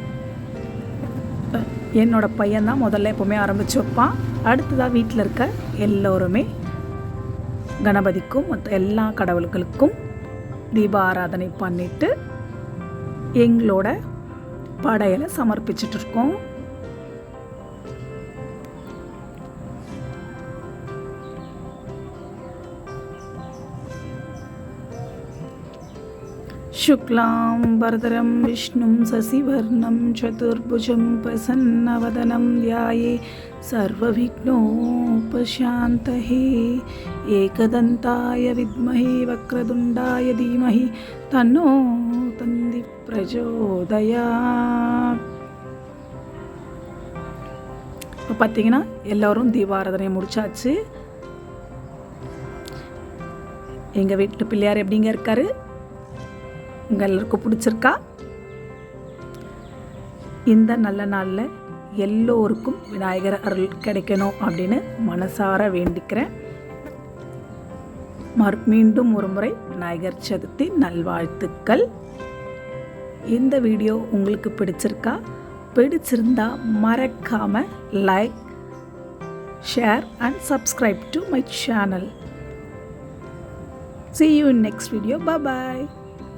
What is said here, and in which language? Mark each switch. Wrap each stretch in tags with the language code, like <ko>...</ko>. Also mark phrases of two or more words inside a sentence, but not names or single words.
<ta>என்னோடய பையன்தான் முதல்ல எப்போவுமே ஆரம்பித்து வைப்பான். அடுத்ததாக வீட்டில் இருக்க எல்லோருமே கணபதிக்கும் மற்ற எல்லா கடவுள்களுக்கும் தீப ஆராதனை பண்ணிவிட்டு எங்களோட படையலை சமர்ப்பிச்சிட்ருக்கோம்.</ta> <sa>शुक्लां वरदरं विष्णुं शशिवर्णं चतुर्भुजं प्रसन्नवदनं ध्याये सर्वविघ्नोपशान्तये एकदन्ताय विद्महे वक्रतुण्डाय धीमहि तन्नो तन्ति प्रचोदयात्.</sa> <ta>இப்போ பார்த்தீங்கன்னா எல்லோரும் தீபாராதனை முடிச்சாச்சு. எங்கள் வீட்டு பிள்ளையார் எப்படிங்க இருக்காரு, உங்கள் எல்லாருக்கும் பிடிச்சிருக்கா? இந்த நல்ல நாளில் எல்லோருக்கும் விநாயகர் அருள் கிடைக்கணும் அப்படின்னு மனசார வேண்டிக்கிறேன். மீண்டும் ஒரு முறை விநாயகர் சதுர்த்தி நல்வாழ்த்துக்கள். இந்த வீடியோ உங்களுக்கு பிடிச்சிருக்கா? பிடிச்சிருந்தா மறக்காமல்</ta> <en>like, share and subscribe to my channel. See you in next video. Bye bye.</en>